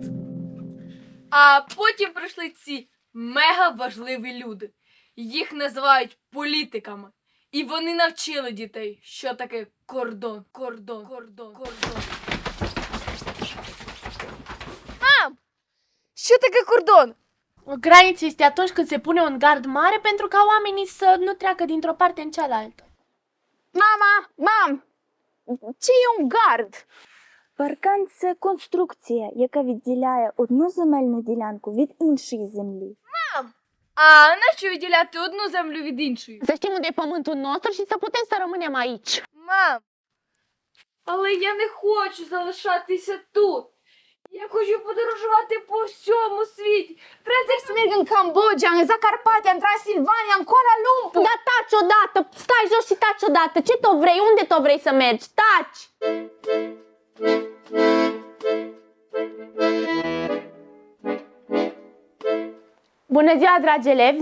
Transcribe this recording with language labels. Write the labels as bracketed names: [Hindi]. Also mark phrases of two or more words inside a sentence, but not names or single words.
[Ukrainian] А потім прийшли ці мега важливі люди. Їх називають політиками. І вони навчили дітей, що таке кордон. Що таке кордон? [Romanian] O graniță este atunci când se pune un gard mare pentru ca oamenii să nu treacă dintr-o parte în cealaltă. Мам, ce e un gard? [Ukrainian] Паркан – це конструкція, яка відділяє одну земельну ділянку від іншої землі. А нащо відділяти одну землю від іншої? [Romanian] Să știm unde e pământul nostru și să putem să rămânem aici. [Ukrainian] Мам, але я не хочу залишатися тут. Я хочу подорожувати по всьому світі. [Romanian] Trebuie să merg în Cambodgia, în Zacarpatia, în Transilvania, în Kuala Lumpur. Da, taci odată! Stai jos și taci odată! Ce tot vrei? Unde tot vrei să mergi? Taci! Bună ziua, dragi elevi!